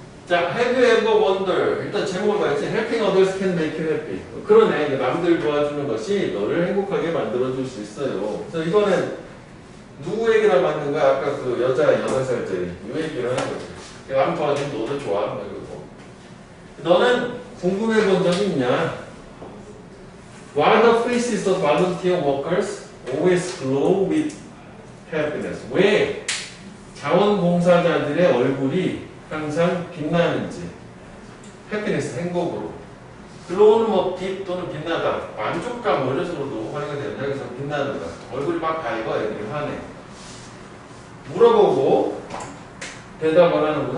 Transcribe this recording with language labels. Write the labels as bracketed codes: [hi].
[en] 자, have you ever wondered? [ko] 일단 제목을 봐야지. [en] Helping others can make you happy. [ko] 그러네. 남들 도와주는 것이 너를 행복하게 만들어줄 수 있어요. 그래서 이거는 누구 얘기를 맞는 거야? 아까 그 여자 8살짜리. 이 얘기를 하는 거지. 남 도와주면 너도 좋아. 이러고. 너는 궁금해 본 적이 있냐? [en] Why the faces of volunteer workers always glow with happiness? [ko] 왜 자원봉사자들의 얼굴이 항상 빛나는지. 해피니스, 행복으로. 글로우는 뭐 빛 또는 빛나다, 만족감 뭐 이런 식으로도 활용이 되는데 여기서 빛나는다. 얼굴이 막 밝아, 애들이 화내. 물어보고 대답을 하는 거.